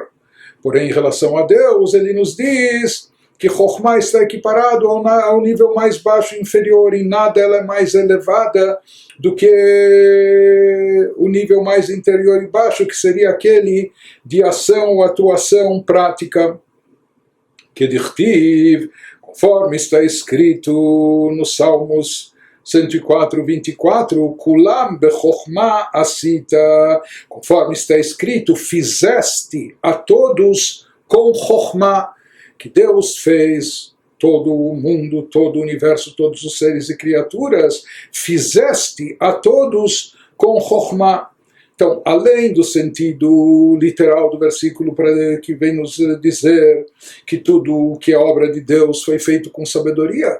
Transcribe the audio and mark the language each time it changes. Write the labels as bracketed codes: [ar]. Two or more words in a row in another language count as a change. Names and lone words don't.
[pt] Porém, em relação a Deus, ele nos diz que Chokhmah está equiparado ao nível mais baixo e inferior, em nada ela é mais elevada do que o nível mais interior e baixo, que seria aquele de ação ou atuação prática. Que dichtiv, conforme está escrito nos Salmos 104, 24, [he] כולם בחכמה עשית, [pt] conforme está escrito, fizeste a todos com chokhmah, que Deus fez todo o mundo, todo o universo, todos os seres e criaturas, fizeste a todos com chokhmah. Então, além do sentido literal do versículo que vem nos dizer que tudo que é obra de Deus foi feito com sabedoria,